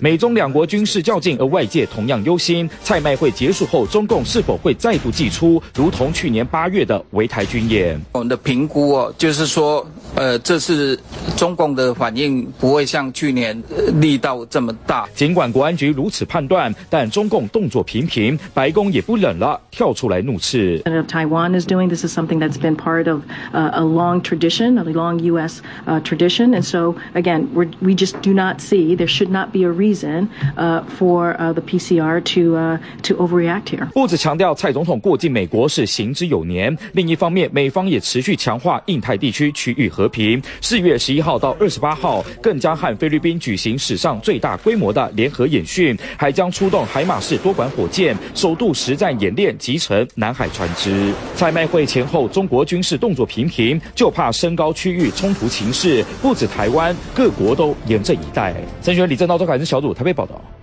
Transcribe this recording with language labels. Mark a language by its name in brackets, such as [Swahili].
[Chinese] 美中两国军事较劲，而外界同样忧心蔡麦会结束后中共是否会再度祭出如同去年8月的围台军演。我们的评估就是说这次中共的反应不会像去年力道这么大。尽管国安局如此判断，但中共动作频频，白宫也不忍了，跳出来怒斥。 [English] Taiwan is doing this is something that's been part of a long tradition, a long U.S. Tradition, and so again, we just do not see there should not be a reason for the PCR to overreact here. [Chinese] 不只强调蔡总统过境美国是行之有年，另一方面，美方也持续强化印太地区区域和平。 4月11号到28号，更将和菲律宾举行史上最大规模的联合演训，还将出动海马式多管火箭。首度实战演练集成南海船只。蔡麦会前后中国军事动作频频，就怕升高区域冲突情势，不止台湾，各国都严阵以待。陈学仁、李正道、周凯恩小组台北报道。